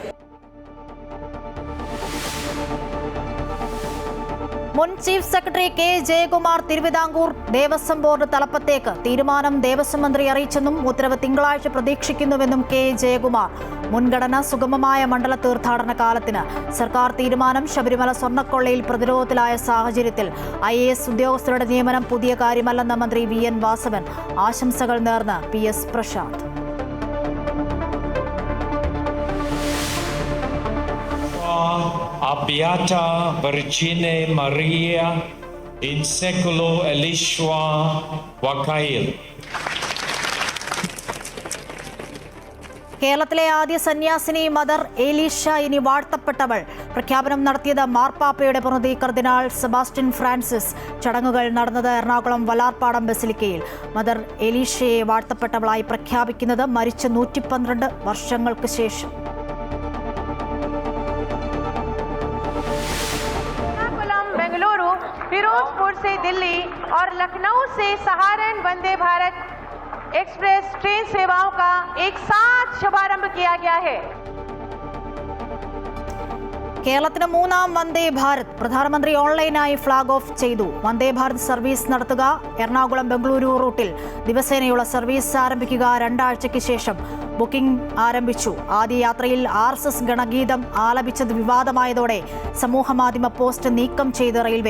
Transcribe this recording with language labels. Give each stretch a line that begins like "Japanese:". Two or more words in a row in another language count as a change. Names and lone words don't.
Malayalam: മുൻ
English: chief secretary
Malayalam: കെ ജയകുമാർ തിരുവിതാംകൂർ ദേവസ്വം ബോർഡ് തലപ്പത്തേക്ക് തീരുമാനം ദേവസ്വം മന്ത്രി അറിയിച്ചെന്നും ഉത്തരവ് തിങ്കളാഴ്ച പ്രതീക്ഷിക്കുന്നുവെന്നും കെ ജയകുമാർ. മുൻഗണന സുഗമമായ മണ്ഡല തീർത്ഥാടന കാലത്തിന്. സർക്കാർ തീരുമാനം ശബരിമല സ്വർണ്ണക്കൊള്ളയിൽ പ്രതിരോധത്തിലായ സാഹചര്യത്തിൽ IAS ഉദ്യോഗസ്ഥരുടെ നിയമനം പുതിയ കാര്യമല്ലെന്ന മന്ത്രി VN വാസവൻ. ആശംസകൾ നേർന്ന് PS പ്രശാന്ത്.
Latin: A beata Virgine Maria in seculo elishua Wakail.
Malayalam: കേരളത്തിലെ ആദ്യ സന്യാസിനി മദർ എലീഷ ഇനി വാഴ്ത്തപ്പെട്ടവൾ. പ്രഖ്യാപനം നടത്തിയത് മാർപ്പാപ്പയുടെ പ്രതിനിധി കർദിനാൾ സെബാസ്റ്റ്യൻ ഫ്രാൻസിസ്. ചടങ്ങുകൾ നടന്നത് എറണാകുളം വലാർപാടം ബസിലിക്കയിൽ. മദർ എലീഷയെ വാഴ്ത്തപ്പെട്ടവളായി പ്രഖ്യാപിക്കുന്നത് മരിച്ച 112 വർഷങ്ങൾക്ക് ശേഷം.
Hindi: बेंगलुरु, फिरोजपुर से दिल्ली और लखनऊ से सहारन वंदे भारत एक्सप्रेस ट्रेन सेवाओं का एक साथ शुभारंभ किया गया है.
Malayalam: കേരളത്തിന് 3ാം വന്ദേ ഭാരത് പ്രധാനമന്ത്രി ഓൺലൈനായി
English: flag off
Malayalam: ചെയ്തു. വന്ദേ ഭാരത് സർവീസ് നടത്തുക. എറണാകുളം ബംഗളൂരു റൂട്ടിൽ ദിവസേനയുള്ള സർവീസ് ആരംഭിക്കുക. 2 ആഴ്ചയ്ക്ക് ശേഷം ബുക്കിംഗ് ആരംഭിച്ചു. ആദ്യ യാത്രയിൽ RSS ഗണഗീതം ആലപിച്ചത് വിവാദമായതോടെ സമൂഹമാധ്യമ പോസ്റ്റ് നീക്കം ചെയ്ത് റെയിൽവേ.